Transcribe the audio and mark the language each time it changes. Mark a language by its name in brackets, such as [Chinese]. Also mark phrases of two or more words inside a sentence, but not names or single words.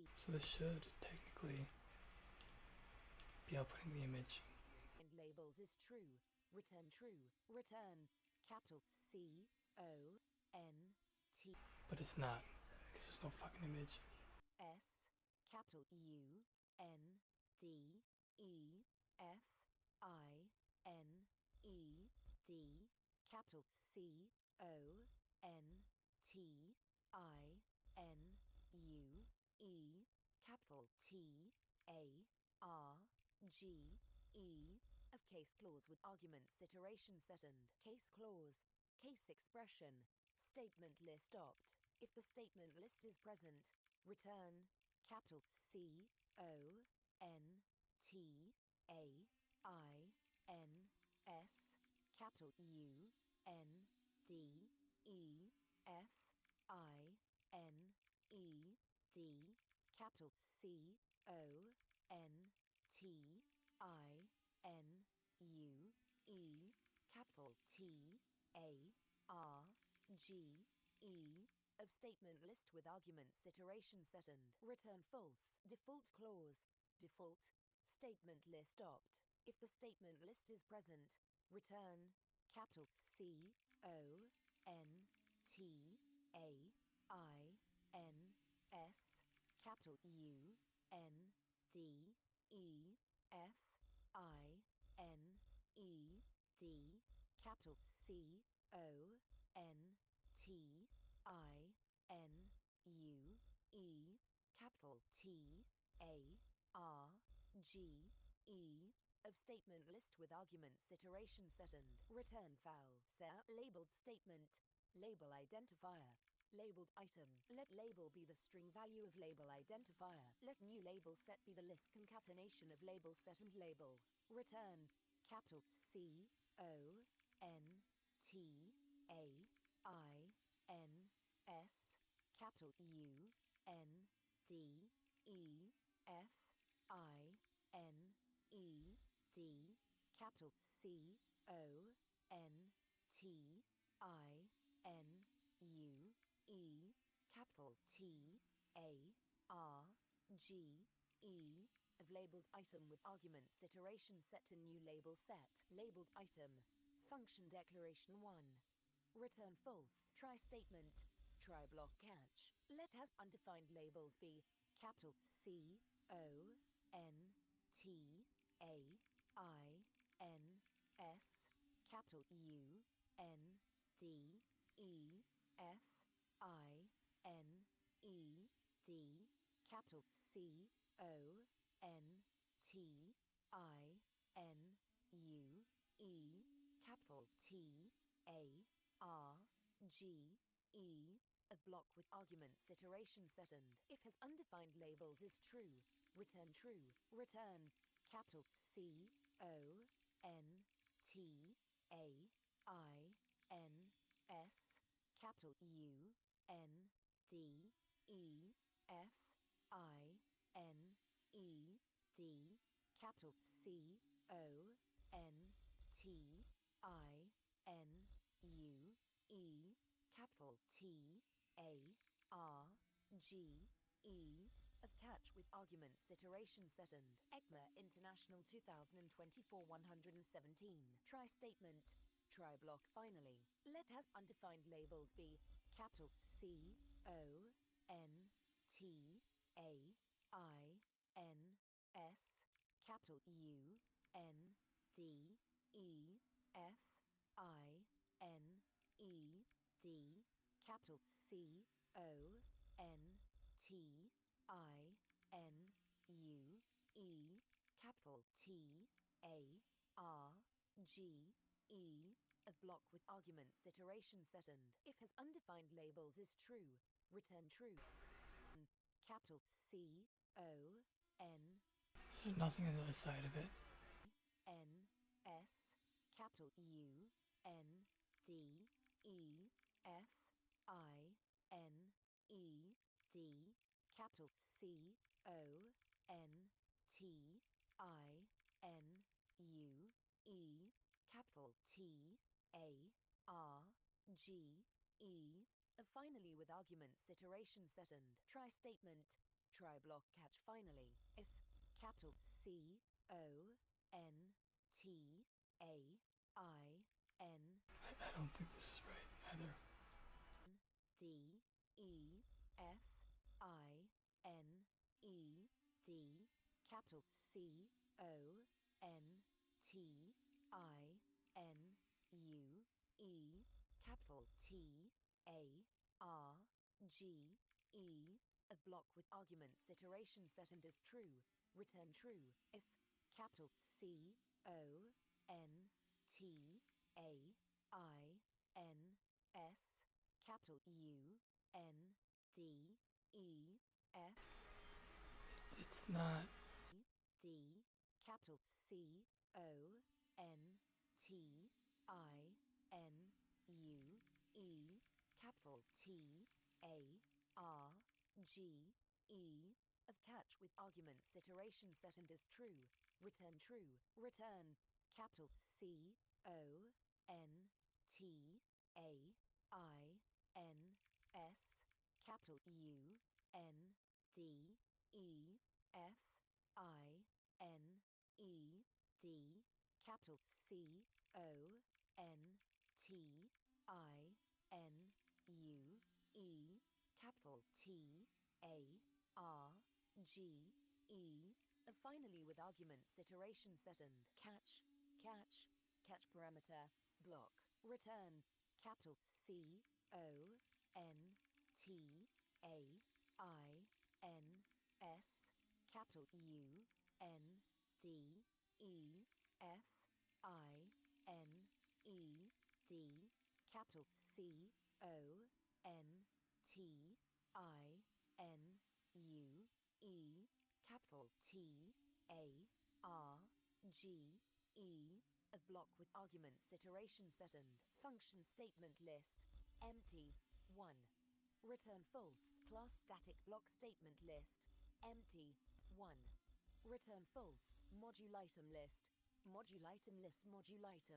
[English] So this should technically be outputting the image. And labels is true, return true. Return capital C O N T But it's not, because there's no fucking image. S, capital U N D E F I N E D, capital C O N T I N U E, capital T A R G E, of case clause with arguments iteration setend. Case clause, case expression, statement list opt. If the statement list is present, return capital C O N T A I N S, capital U N D E F I N E D, capital C O N T I N U E, capital T A R G E, of statement list with arguments iteration setend. Return false. Default clause, default statement list opt. If the statement list is present, return capital C O N T A I N S, capital U N D E F I N E D, capital C O N T I N U E, capital T A R G E, of statement list with arguments iteration setend. Return foul. Labeled statement, label identifier, labeled item. Let label be the string value of label identifier. Let new label set be the list concatenation of label set and label. Return capital C O N T A I N S, capital U N D E F I N E D, capital C O N T I N capital T A R G E of labeled item with arguments iteration set to new label set. Labeled item. Function declaration 1. Return false. Try statement. Try block catch. Let has undefined labels be capital C O N T A I N S capital U N D E F I N E D capital C O N T I N U E capital T A R G E a block with arguments iteration setend. If has undefined labels is true, return true. Return capital C O N T A I N S capital U N D E F I N E D capital C O N T I N U E capital T A R G E of catch with arguments iteration setend. ECMA International 2024 117. Try statement. Try block finally. Let has undefined labels be capital C O N T A I N S capital U N D E F I N E D capital C O N T I N U E capital T A R G E a block with arguments iteration setend. If has undefined labels is true, return true. Capital C O N There's nothing on the other side of it. N S capital U N D E F I N E D capital C O N T I N U E capital T A R G E finally with arguments iteration setend. Try statement. Try block catch finally. If capital C O N T A I N I don't think this is right either. D E F I N E D capital C O N T I N U E capital T A R G E a block with arguments iteration setend is true, return true. If capital C O N T A I N S capital U N D E F It's not. D capital C O N T I N U E capital T A R G E of catch with arguments iteration setend is true, return true. Return capital C O N T A I N S capital U N D E F I N E D capital C O N T I N U E capital T A R G E finally with arguments iteration setend. Catch catch parameter block. Return capital C O N T A I N S capital U N D E F I N E D capital C O N T I N U E capital T A R G E a block with arguments iteration setend. Function statement list empty 1. Return false. Class static block statement list empty 1. Return false. Module item list module item list module item.